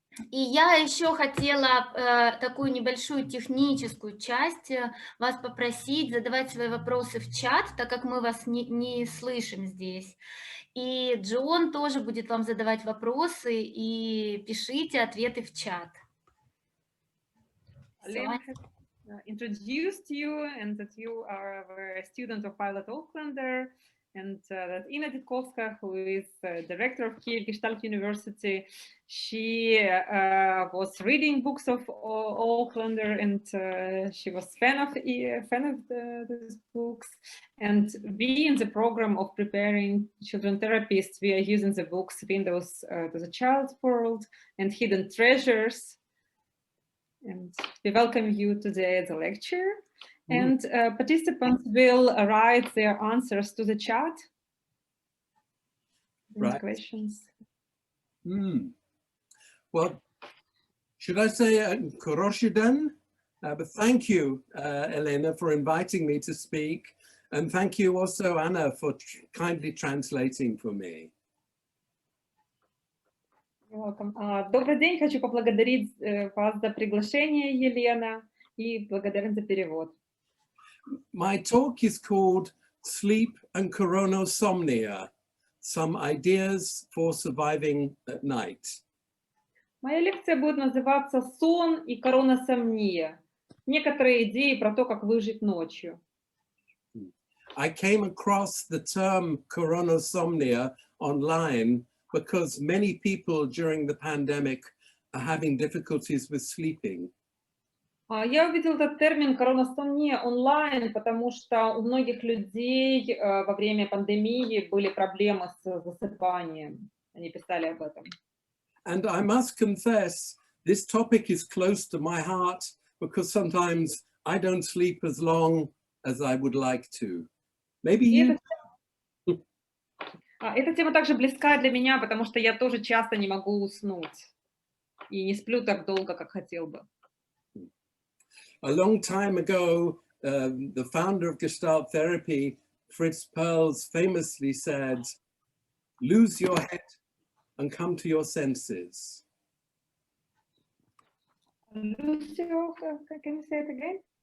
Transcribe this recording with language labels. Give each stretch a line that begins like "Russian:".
Russian: И я еще хотела такую небольшую техническую часть вас попросить задавать свои вопросы в чат, так как мы вас не слышим здесь. И Джон тоже будет вам задавать вопросы, и пишите ответы в чат.
English: Lynn has introduced you and that you are a student of Violet Aucklander, and that Ina Ditkovska, who is director of Kiev Gestalt University, she was reading books of Aucklander, and she was fan of these books. And we, in the program of preparing children therapists, we are using the books Windows to the Child's World and Hidden Treasures. And we welcome you today at the lecture. And participants will write their answers to the chat. Right. Questions. Well, should I say Koroshidan? But thank you, Elena, for inviting me to speak. And thank you also, Anna, for kindly translating for me. Welcome.
Russian: Добрый день. Хочу поблагодарить вас за приглашение, Елена, и благодарен за перевод.
English: My talk is called Sleep and Coronosomnia, Some Ideas for Surviving at Night.
Russian: Моя лекция будет называться «Сон и короносомния. Некоторые идеи про то, как выжить ночью».
English: I came across the term coronasomnia online because many people during the pandemic are having difficulties with sleeping.
Russian: Я увидел этот термин короносомния онлайн, потому что у многих людей во время пандемии были проблемы с засыпанием. Они писали об этом.
English: And I must confess, this topic is close to my heart because sometimes I don't sleep as long as I would like to. Maybe you...
Russian: Эта тема также близка для меня, потому что я тоже часто не могу уснуть и не сплю так долго, как хотел бы.
English: A long time ago, the founder of Gestalt therapy, Fritz Perls, famously said, "Lose your head and come to your senses." Lose your, can you say it again?